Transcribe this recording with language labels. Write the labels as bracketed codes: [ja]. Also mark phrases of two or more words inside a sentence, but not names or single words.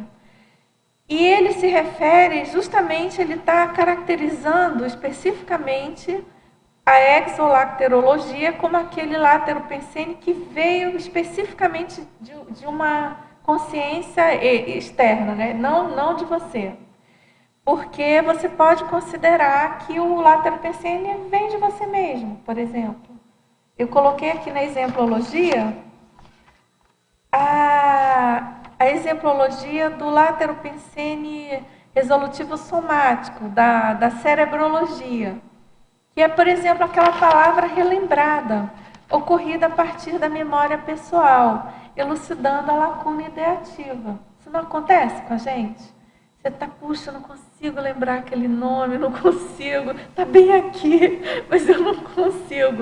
[pt] E ele se refere justamente, ele está caracterizando especificamente a exolaterologia como aquele látero pensene que veio especificamente de uma consciência externa, né? Não de você. Porque você pode considerar que o látero pensene vem de você mesmo, por exemplo. Eu coloquei aqui na exemplologia a exemplologia do látero pensene resolutivo somático, da cerebrologia, que é, por exemplo, aquela palavra relembrada, ocorrida a partir da memória pessoal, elucidando a lacuna ideativa. Isso não acontece com a gente? Você está, puxa, eu não consigo lembrar aquele nome, não consigo, está bem aqui, mas eu não consigo.